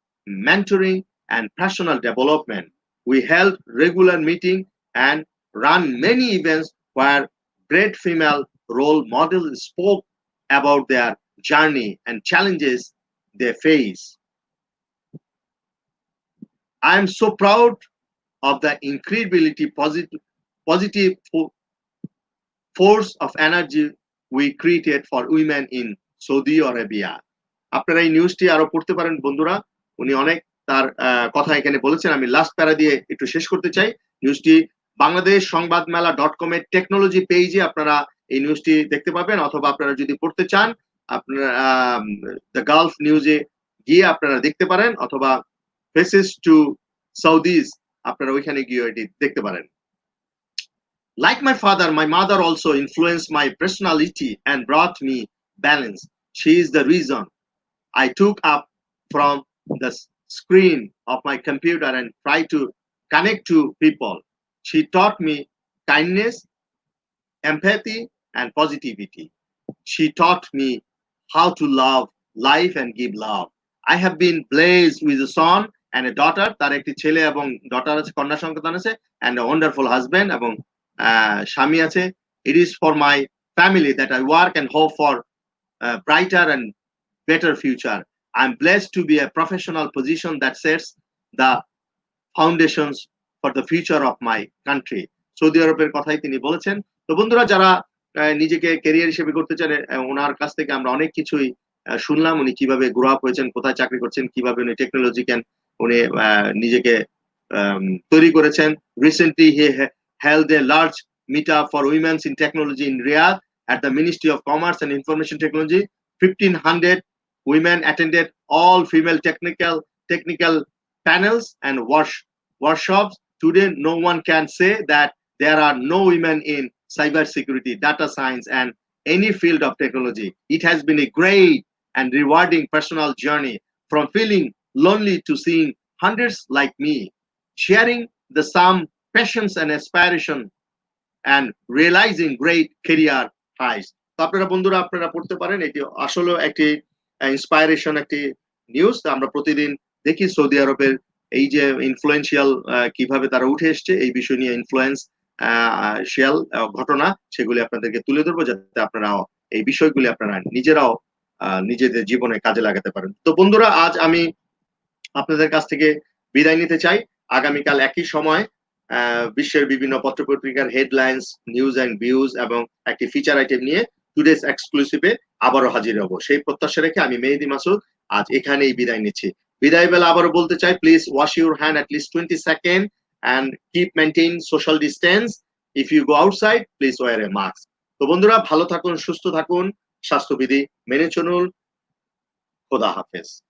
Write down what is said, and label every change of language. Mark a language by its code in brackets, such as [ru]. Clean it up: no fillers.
[en] mentoring, and personal development. We held regular meetings and ran many events where great female role models spoke about their journey and challenges they face. I am so proud of the incredibly positive force of energy we created for women in Saudi Arabia. [bn] আপনারা এই নিউজটি আরো পড়তে পারেন বন্ধুরা, উনি অনেক তার কথা এখানে বলেছেন। আমি লাস্ট প্যারা দিয়ে একটু শেষ করতে চাই। নিউজটি বাংলাদেশ সংবাদ মেলা .com এর টেকনোলজি পেজে আপনারা এই নিউজটি দেখতে পাবেন, অথবা আপনারা যদি পড়তে চান আপনারা দ্য গালফ নিউজে গিয়ে আপনারা দেখতে পারেন, অথবা ফেসেস টু সাউদিজ আপনারা ওইখানে গিয়ে এটি দেখতে পারেন। [en] Like my father, my mother also influenced my personality and brought me balance. She is the reason I took up from the screen of my computer and try to connect to people. She taught me kindness, empathy, and positivity. She taught me how to love life and give love. I have been blessed with a son and a daughter. [bn] তার একটি ছেলে এবং daughter আছে, কন্যা সন্তান আছে, [en] and a wonderful husband [bn] এবং স্বামী আছে. [en] It is for my family that I work and hope for a brighter and better future. I'm blessed to be a professional position that sets the foundations for the future of my country. [bn] Saudi আরবের কথাই তিনি বলেছেন। তো বন্ধুরা, যারা নিজেকে career হিসেবে করতে চান, ওনার কাছ থেকে আমরা অনেক কিছুই শুনলাম। উনি কিভাবে গ্রো আপ হয়েছেন, কোথায় চাকরি করছেন, কিভাবে উনি টেকনোলজি উনি নিজেকে তৈরি করেছেন। [en] Recently he held a large meetup for women in technology in Riyadh at the Ministry of Commerce and Information Technology. 1,500 women attended all female technical panels and workshops. Today, no one can say that there are no women in cybersecurity, data science, and any field of technology. It has been a great and rewarding personal journey, from feeling lonely to seeing hundreds like me, sharing the same passions and aspiration and realizing great career highs. [bn] তো আপনারা বন্ধুরা আপনারা পড়তে পারেন, এটি আসলে একটি inspiration একটি নিউজ। আমরা প্রতিদিন দেখি সৌদি আরবের এই যে ইনফ্লুয়েন্সিয়াল কিভাবে তারা উঠে এসছে, এই বিষয় নিয়ে ইনফ্লুয়েন্সিয়াল ঘটনা সেগুলি আপনাদেরকে তুলে ধরবো, যাতে আপনারা এই বিষয়গুলি আপনারা নিজেরাও নিজেদের জীবনে কাজে লাগাতে পারেন। তো বন্ধুরা, আজ আমি আপনাদের কাছ থেকে বিদায় নিতে চাই। আগামীকাল একই সময় বিশ্বের বিভিন্ন পত্রপত্রিকার হেডলাইন্স, নিউজ এন্ড ভিউজ এবং একটি ফিচার আইটেম নিয়ে টুডেস এক্সক্লুসিভে আবারও হাজির হব, সেই প্রত্যাশা রেখে আমি মেহেদী মাসুদ আজ এখানেই বিদায় নিচ্ছি। বিদায় বেলা আবারও বলতে চাই, [en] Please wash your hand at least 20 seconds and keep maintain social distance. If you go outside, please wear a mask. [bn] তো বন্ধুরা, ভালো থাকুন, সুস্থ থাকুন, স্বাস্থ্যবিধি মেনে চলুন। খোদা হাফেজ।